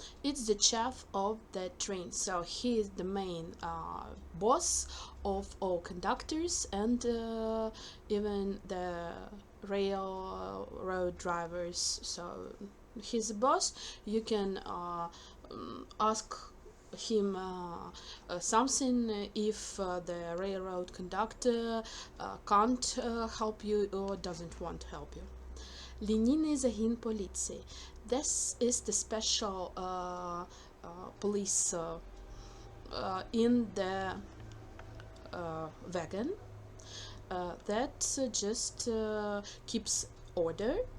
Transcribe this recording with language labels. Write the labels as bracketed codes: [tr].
[en] It's the chief of the train, so he is the main boss of all conductors and even the railroad drivers. So he's the boss. You can ask him something if the railroad conductor can't help you or doesn't want to help you. [uk] Лінійний загін поліції. [en] This is the special police in the wagon that just keeps order.